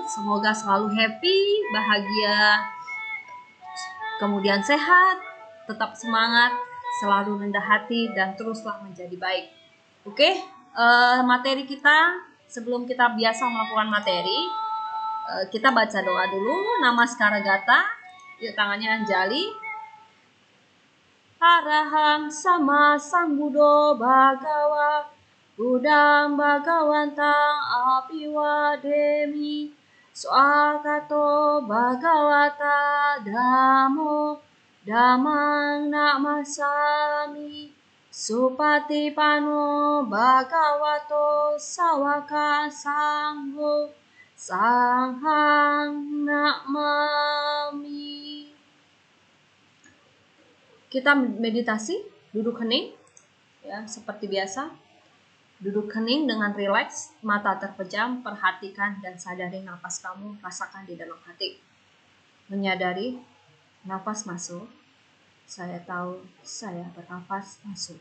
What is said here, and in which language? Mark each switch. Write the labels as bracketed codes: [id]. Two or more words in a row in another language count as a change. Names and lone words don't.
[id] Semoga selalu happy, bahagia, kemudian sehat, tetap semangat, selalu rendah hati, dan teruslah menjadi baik. Oke, materi kita, sebelum kita biasa melakukan materi, kita baca doa dulu. Namaskara Gata, yuk tangannya Anjali. [pi] Arahang sama Sambuddho Bhagawa Buddhang Bhagawantang Apiwademi Swakato Bhagawata Dhammo Dhammang Namasami Supatipano Bhagavato Sawaka Sangho Sanghang Namami. [id] Kita meditasi, duduk hening, ya seperti biasa. Duduk hening dengan rileks, mata terpejam, perhatikan dan sadari nafas kamu, rasakan di dalam hati. Menyadari nafas masuk, saya tahu saya bernafas masuk.